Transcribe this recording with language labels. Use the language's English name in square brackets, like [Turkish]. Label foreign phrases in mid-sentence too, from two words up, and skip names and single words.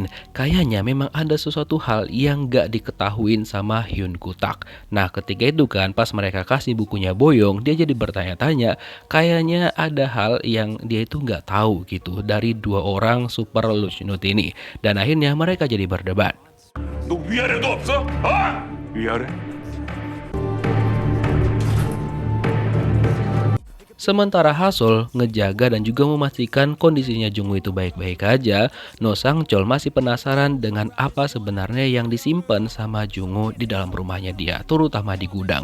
[Indonesian] Kayaknya memang ada sesuatu hal yang gak diketahuin sama Hyun Kutak. Nah, ketika itu kan pas mereka kasih bukunya Boyong, dia jadi bertanya-tanya. Kayaknya ada hal yang dia itu gak tahu gitu dari dua orang super Lechnut ini. Dan akhirnya mereka jadi berdebat. [Korean] 너 위아래도 없어? 어? 위아래? [Indonesian] Sementara Hasol ngejaga dan juga memastikan kondisinya Jungo itu baik-baik aja, No Sangchul masih penasaran dengan apa sebenarnya yang disimpan sama Jungo di dalam rumahnya dia, terutama di gudang.